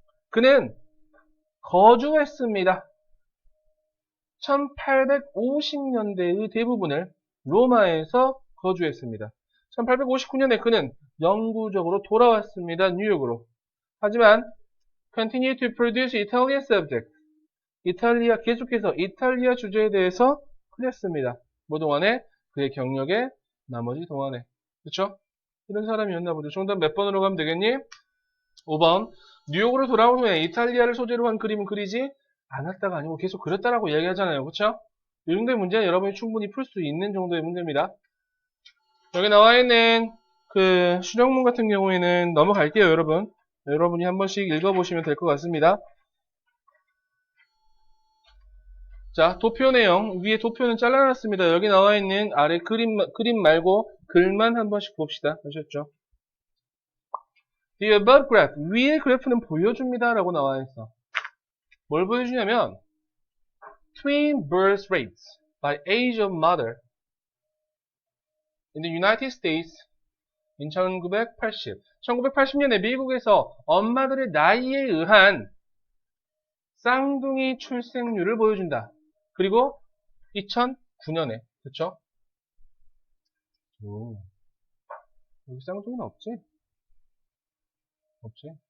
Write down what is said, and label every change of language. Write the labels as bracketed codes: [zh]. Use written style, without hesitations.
[ko] 그는 거주했습니다. 1850년대의 대부분을 로마에서 거주했습니다. 1859년에 그는 영구적으로 돌아왔습니다. 뉴욕으로. 하지만 [en] continue to produce Italian subject. [ko] 계속해서 이탈리아 주제에 대해서 그렸습니다. 뭐 동안에? 그의 경력의 나머지 동안에. 그쵸? 이런 사람이었나 보죠. 정답 몇 번으로 가면 되겠니? 5번. 뉴욕으로 돌아온 후에 이탈리아를 소재로 한 그림은 그리지 않았다가 아니고 계속 그렸다라고 이야기하잖아요. 그쵸? 이 정도의 문제는 여러분이 충분히 풀 수 있는 정도의 문제입니다. 여기 나와 있는 그 수령문 같은 경우에는 넘어갈게요, 여러분. 여러분이 한 번씩 읽어보시면 될 것 같습니다. 자, 도표 내용. 위에 도표는 잘라놨습니다. 여기 나와 있는 아래 그림 말고 글만 한 번씩 봅시다. 아셨죠? [en] The above graph. [ko] 위의 그래프는 보여줍니다. 라고 나와 있어. 뭘 보여주냐면, [en] twin birth rates by age of mother in the United States in 1980. [ko] 1980년에 미국에서 엄마들의 나이에 의한 쌍둥이 출생률을 보여준다. 그리고 2009년에, 그쵸? 여기 쌍둥이는 없지? 없지?